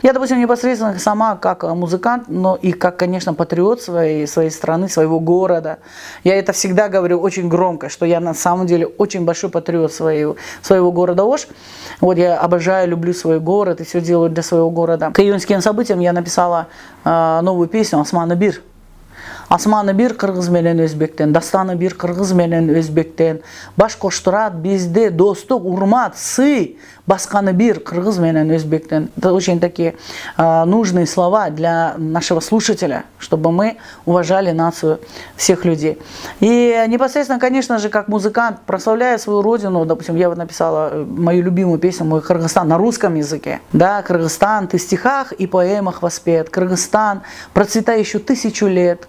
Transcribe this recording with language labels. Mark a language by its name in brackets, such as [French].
[Russian] Я, допустим, непосредственно сама как музыкант, но и как, конечно, патриот своей страны, своего города. Я это всегда говорю очень громко, что я на самом деле очень большой патриот своего города Ош. Вот я обожаю, люблю свой город и все делаю для своего города. К июньским событиям я написала новую песню «Османы бир». [Kyrgyz] Асманы бир кыргыз менен өзбектен, дастаны бир кыргыз менен өзбектен, баш коштурат бизде достук, урмат, сый, басканы бир кыргыз менен өзбектен. [Russian] Это очень такие нужные слова для нашего слушателя, чтобы мы уважали нацию всех людей. И непосредственно, конечно же, как музыкант, прославляя свою родину, допустим, я вот написала мою любимую песню «Мой Кыргызстан» на русском языке. Да, Кыргызстан, ты в стихах и поэмах воспет. Кыргызстан, процветай еще 1000 лет.